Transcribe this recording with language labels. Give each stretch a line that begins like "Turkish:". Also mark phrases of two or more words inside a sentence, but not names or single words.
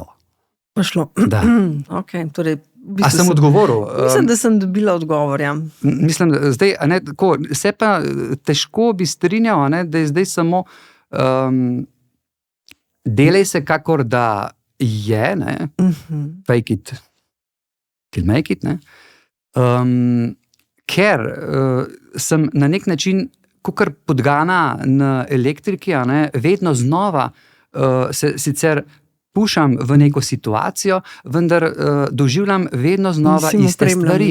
Slovenian: Pa šlo. Da. Ok, torej... A sem odgovoril? Mislim, da sem dobila odgovor, ja. Mislim, zdaj, a ne, tako, se pa težko bi strinjal, a ne, da je zdaj samo delaj se kakor da je, ne,
English: fake it, till make it,
Slovenian: ne, ker sem na nek način, kakor podgana na elektriki, a ne, vedno znova se sicer pušam v neko situacijo, vendar doživljam vedno znova iste stvari.